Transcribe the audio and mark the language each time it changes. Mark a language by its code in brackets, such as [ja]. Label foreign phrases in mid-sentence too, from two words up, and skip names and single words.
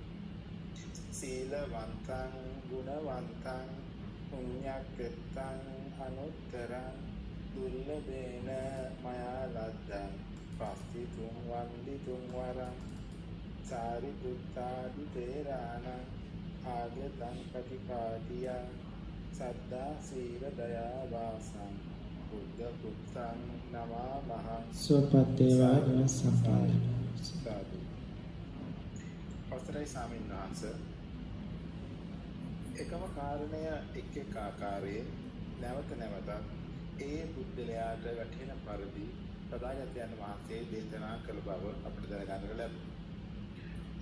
[pi] සීලවන්තං ගුණවන්තං පුඤ්ඤක්ඛෙත්තං අනුත්තරං දුර්ලභේන මයා ලද්දං පස්තිතුං වන්දිතුං වරං සාරිපුත්තාදි තේරාණං ආගතං පටිපාටියං සද්දා සීල දයා වාසං බුද්ධ පුත්තං නමාමහං සුපත්තේවා සම්පාදන. සාදු. [si] අවසරයි ස්වාමීන් වහන්සේ, එකම කාරණය එක් එක් ආකාරයේ නැවත නැවතත් ඒ බුද්ධලයාට වැටහෙන පරිදි තථාගතයන් වහන්සේ දේශනා කළ බව අපිට දැනගන්න ලැබුණා.